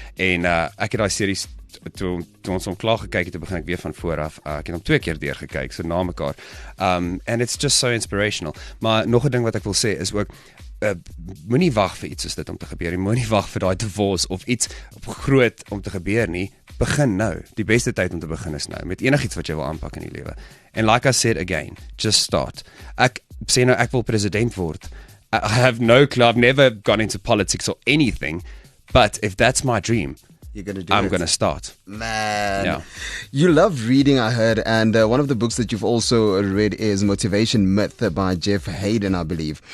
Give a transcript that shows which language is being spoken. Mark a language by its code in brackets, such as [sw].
[af] En ek het daai series toe ons hom klaar gekyk het, toe begin ek weer van voor af. Ek het hom 2 keer deur gekyk, so na mekaar. [en] And it's just so inspirational. [af] Maar nog 'n ding wat ek wil sê is ook, moenie wag vir iets soos dit om te gebeur nie. Moenie wag vir daai divorce of iets groot om te gebeur nie. Begin nou. Die beste tyd om te begin is nou, met enigiets wat jy wil aanpak in die lewe. [en] And like I said again, just start. [af] Ek sê nou ek wil president word. [en] I have no clue. I've never gone into politics or anything, but if that's my dream, I'm going to start. Man, Yeah. You love reading, I heard, and one of the books that you've also read is Motivation Myth by Jeff Hayden, I believe.